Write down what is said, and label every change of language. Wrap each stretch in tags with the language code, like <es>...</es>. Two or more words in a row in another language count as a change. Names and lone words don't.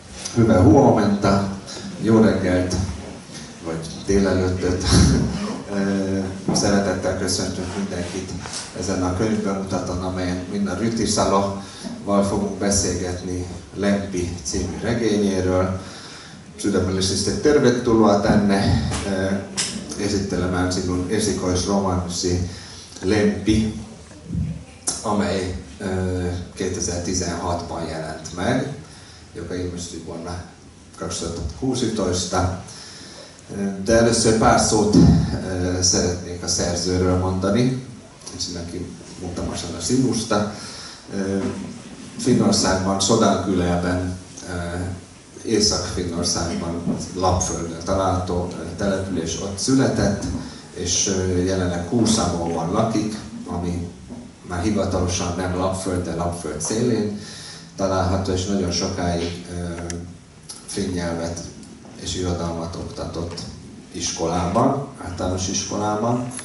<fi>Hyvää huomenta,</fi> <hu>jó reggelt, vagy délelőttöt. Szeretettel köszöntünk mindenkit ezen a könyvbemutaton, amelyen Minna Rytisaloval fogunk beszélgetni Lempi című regényéről.</hu> <fi>Sydämellisesti tervetuloa tänne. Esittelemään sinun esikoisromanssi Lempi,</fi> <hu>amely 2016-ban jelent meg,</hu> <fi>joka ilmestyi vuonna 2016.</fi> <hu>De először pár szót szeretnék a szerzőről mondani,</hu> <fi>ensinnäkin muutama sana sivusta.</fi> <hu>Finnországban, Sodankylälben, Észak-Finnországban, Lappföldön található település, ott született, és jelenleg Kuusamoon lakik, ami már hivatalosan nem Lappföld, de Lappföld szélén található, és nagyon sokáig finn nyelvet és irodalmat oktatott iskolában, általános iskolában.</hu>